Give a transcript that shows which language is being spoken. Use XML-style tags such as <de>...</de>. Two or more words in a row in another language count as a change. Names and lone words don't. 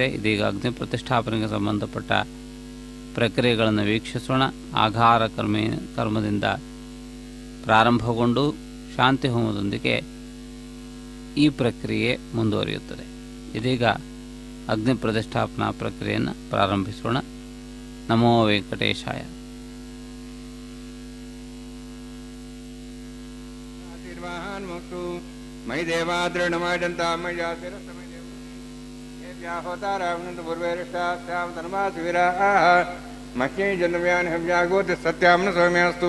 <kn>ಇದೀಗ ಅಗ್ನಿ ಪ್ರತಿಷ್ಠಾಪನೆಗೆ ಸಂಬಂಧಪಟ್ಟ ಪ್ರಕ್ರಿಯೆಗಳನ್ನು ವೀಕ್ಷಿಸೋಣ. ಆಘಾರ ಕರ್ಮದಿಂದ ಪ್ರಾರಂಭಗೊಂಡು ಶಾಂತಿ ಹೋಮದೊಂದಿಗೆ ಈ ಪ್ರಕ್ರಿಯೆ ಮುಂದುವರಿಯುತ್ತದೆ. ಇದೀಗ ಅಗ್ನಿ ಪ್ರತಿಷ್ಠಾಪನಾ ಪ್ರಕ್ರಿಯೆಯನ್ನು ಪ್ರಾರಂಭಿಸೋಣ.</kn> <sa>नमो वेङ्कटेशाय. ಮೈ ದೇವಾದ್ರಣಮಾಜಂತ ಮಹ್ಯೈ ಜನ್ಮ್ಯಾನ್ ಹವ್ಯಾಗೋತಿ ಸತ್ಯಾಮ್ನ ಸೌಮ್ಯಾಸ್ತು</sa>